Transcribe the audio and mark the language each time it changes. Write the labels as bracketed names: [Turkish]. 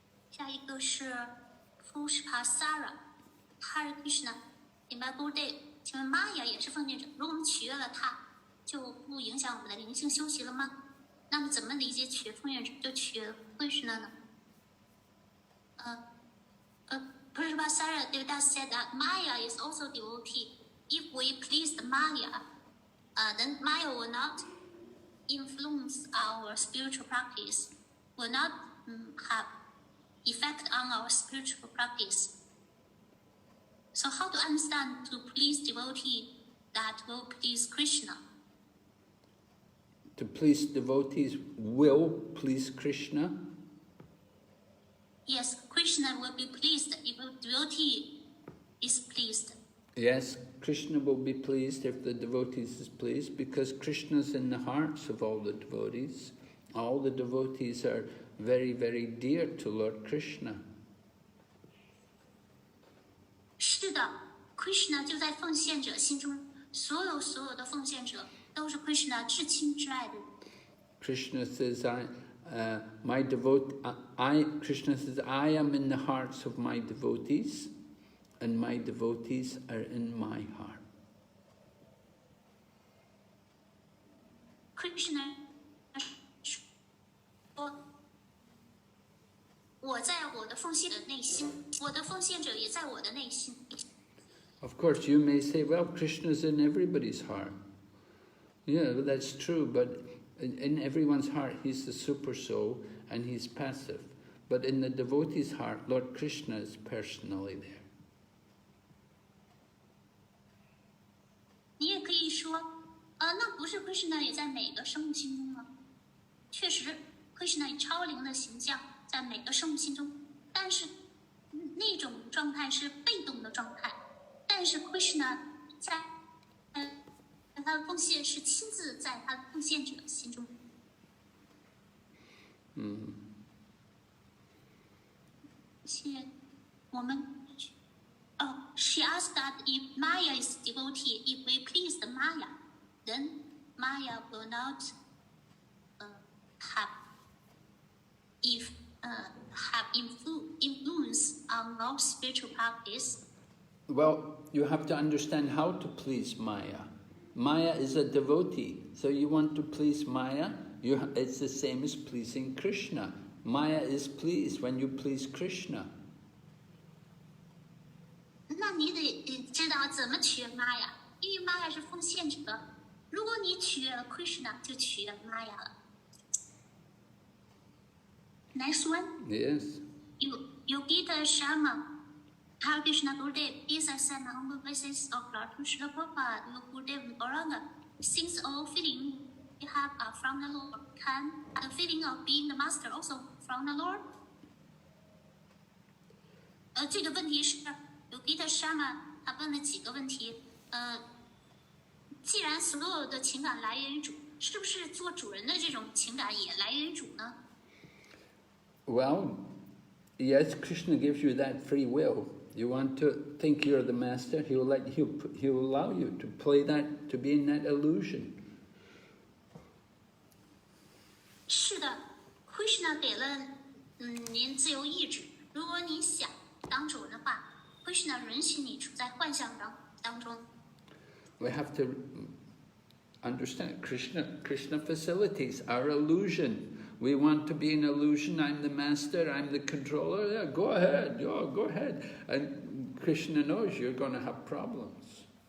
[Chinese] 下一个是 Fushpasara Hare Krishna， 顶拜 Gurudev， 请问玛雅也是奉献者，如果我们取悦了他，就不影响我们的灵性修习了吗？那么怎么理解取悦奉献者就取悦 Krishna 呢？ [English] Fushpasara Devdas said that Maya is also devotee. If we please the Maya, then Maya will not influence our spiritual practice, will not have effect on our spiritual practice. So how to understand to please devotee that will please Krishna? To please devotees will please Krishna? Yes, Krishna will be pleased if a devotee is pleased. Yes, Krishna will be pleased if the devotees is pleased, because Krishna is in the hearts of all the devotees. All the devotees are very, very dear to Lord Krishna. [Chinese] 是的 ，Krishna 就在奉献者心中，所有的奉献者都是 Krishna 至亲至爱的人。 [English] Krishna says, Krishna says, I am in the hearts of my devotees, and my devotees are in my heart. [Chinese] Krishna 说，我在我的奉献者内心，我的奉献者也在我的内心。 [English] Of course, you may say, well, Krishna's in everybody's heart. Yeah, that's true, but in everyone's heart, he's the super soul and he's passive. But in the devotee's heart, Lord Krishna is personally there. [Chinese] 你也可以说，那不是 Krishna 也在每个生物心中吗？确实 ，Krishna 以超灵的形象在每个生物心中，但是那种状态是被动的状态。但是 Krishna 在他的奉献是亲自在他的奉献者心中。谢我们。 [English] She asked that if Maya is devotee, if we please the Maya, then Maya will not have influence on our spiritual practice. Well, you have to understand how to please Maya. Maya is a devotee, so you want to please Maya, it's the same as pleasing Krishna. Maya is pleased when you please Krishna. [Chinese] 那你得知道怎么取悦玛雅，因为玛雅是奉献者。如果你取悦了 Krishna， 就取悦玛雅了。 [English] Next one. Yes. Yogita Sharma. Hare Krishna Gurudev, these are some humble verses of Lord Krishna Prabhupada, Gurudev Gauranga. Since all feeling we have are from the Lord, can the feeling of being the master also from the Lord? [Chinese] 这个问题是 Yogita Sharma 他问了几个问题。既然所有的情感来源于主，是不是做主人的这种情感也来源于主呢？ [English] Well, yes, Krishna gives you that free will. You want to think you're the master, he'll allow you to play that, to be in that illusion. [Chinese] 是的 ，Krishna 给了您自由意志。如果你想当主人的话 ，Krishna 允许你处在幻象当中。 [English] We have to understand Krishna facilitates our illusion. We want to be an illusion. I'm the master. I'm the controller. Yeah, go ahead. Go ahead. And Krishna knows you're going to have problems.